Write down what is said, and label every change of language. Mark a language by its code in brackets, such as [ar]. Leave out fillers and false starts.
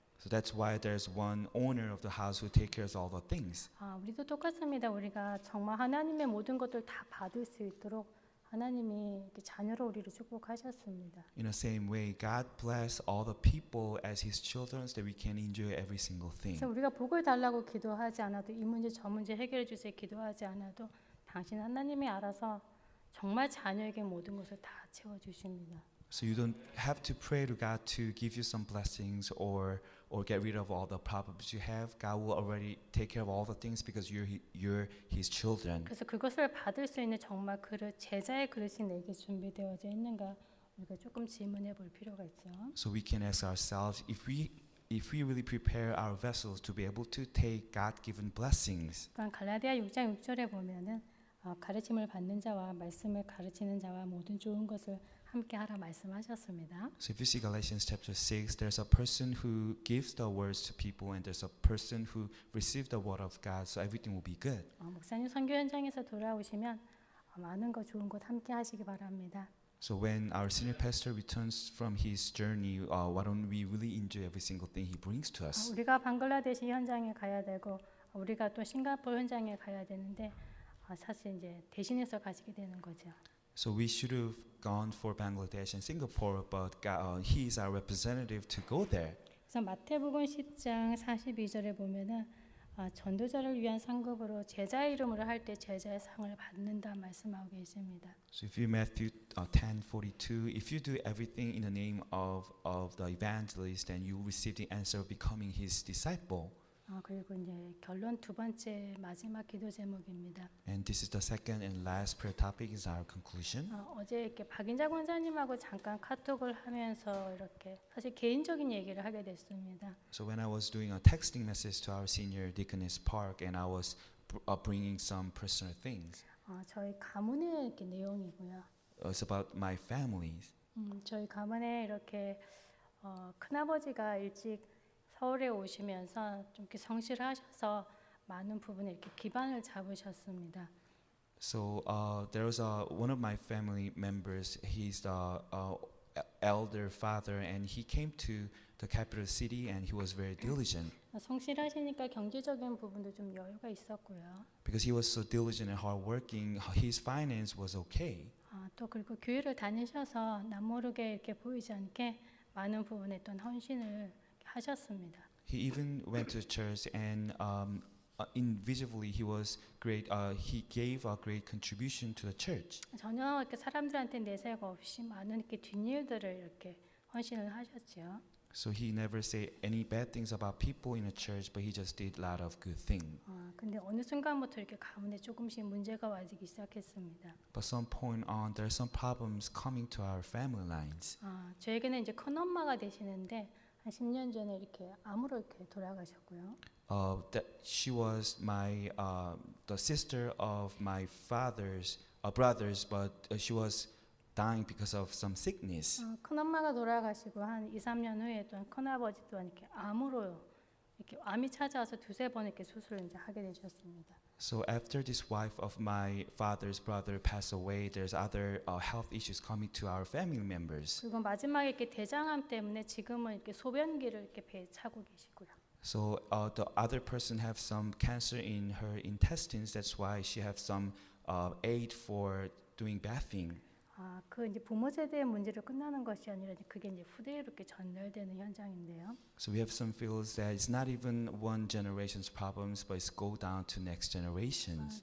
[en] So that's why there's one owner of the house who take care of all the things. [ko] 우리도 똑같습니다. 우리가 정말 하나님의 모든 것들 다 받을 수 있도록 하나님이 이렇게 자녀로 우리를 축복하셨습니다. [en] In the same way, God bless all the people as His children so that we can enjoy every single thing. [ko] 그래서 우리가 복을 달라고 기도하지 않아도 이 문제 저 문제 해결해 주세요 기도하지 않아도 당신 하나님이 알아서 정말 자녀에게 모든 것을 다 채워 주십니다. [en] So you don't have to pray to God to give you some blessings or get rid of all the problems you have. God will already take care of all the things because you're His children. [ko] 그래서 그것을 받을 수 있는 정말 그릇 제자의 그릇이 내게 준비되어져 있는가 우리가 조금 질문해 볼 필요가 있죠. [en] So we can ask ourselves if we really prepare our vessels to be able to take God-given blessings. [ko] 그러니까 갈라디아 6장 6절에 보면은 가르침을 받는 자와 말씀을 가르치는 자와 모든 좋은 것을 함께 하라 말씀하셨습니다. [en] So if you see Galatians chapter 6, there's a person who gives the words to people and there's a person who receives the word of God, so everything will be good. [ko] 목사님 선교 현장에서 돌아오시면 많은 거 좋은 것 함께 하시기 바랍니다. [en] So when our senior pastor returns from his journey, why don't we really enjoy every single thing he brings to us? [ko] 우리가 방글라데시 현장에 가야 되고 우리가 또 싱가포르 현장에 가야 되는데 사실 이제 대신해서 가시게 되는 거죠. [en] So we should have gone for Bangladesh and Singapore, but he is our representative to go there. [ko] 그래서 마태복음 10장 42절에 보면은 전도자를 위한 상급으로 제자의 이름으로 할 때 제자의 상을 받는다 말씀하고 계십니다. [en] So if you Matthew 10:42, if you do everything in the name of the evangelist, then you receive the answer of becoming his disciple. [ko] 그리고 이제 결론 두 번째 마지막 기도 제목입니다. [en] And this is the second and last prayer topic is our conclusion. [ko] 어제 이렇게 박인자 권사님하고 잠깐 카톡을 하면서 이렇게 사실 개인적인 얘기를 하게 됐습니다. [en] So when I was doing a texting message to our senior deaconess Park, and I was bringing some personal things. [ko] 저희 가문의 이렇게 내용이고요. [en] It's about my family. [ko] 저희 가문에 이렇게 큰아버지가 일찍 서울에 오시면서 좀 이렇게 성실하셔서 많은 부분에 이렇게 기반을 잡으셨습니다. [en] So there was one of my family members. He's the elder father, and he came to the capital city, and he was very diligent. [ko] 성실하시니까 경제적인 부분도 좀 여유가 있었고요. [en] Because he was so diligent and hardworking, his finance was okay. [ko] 또 그리고 교회를 다니셔서 남모르게 이렇게 보이지 않게 많은 부분에 또 헌신을 하셨습니다. [en] He even went to church, and invisibly he was great. He gave a great contribution to the church. [ko] 전혀 이렇게 사람들한테 내세가 없이 많은 이렇게 뒷일들을 이렇게 헌신을 하셨죠. [en] So he never said any bad things about people in the church, but he just did a lot of good things. [ko] 근데 어느 순간부터 이렇게 가문에 조금씩 문제가 와지기 시작했습니다. [en] But some point on, there are some problems coming to our family lines. [ko] 저에게는 이제 큰 엄마가 되시는데 한 10년 전에 이렇게 암으로 이렇게 돌아가셨고요. [en] That she was the sister of my father's brothers, but she was dying because of some sickness. [ko] 큰 엄마가 돌아가시고 한 2, 3년 후에 또 큰 아버지 또한 이렇게 암으로 이렇게 암이 찾아와서 두세 번 이렇게 수술을 이제 하게 되셨습니다. [en] So after this wife of my father's brother passed away, there's other health issues coming to our family members. [ko] 그리고 마지막에 이렇게 대장암 때문에 지금은 이렇게 소변기를 이렇게 배에 차고 계시고요. [en] So the other person have some cancer in her intestines. That's why she have some aid for doing bathing. [ko] 그 이제 부모 세대의 문제로 끝나는 것이 아니라 이제 그게 이제 후대에 이렇게 전달되는 현장인데요. [en] So we have some feels that it's not even one generation's problems, but it's go down to next generations.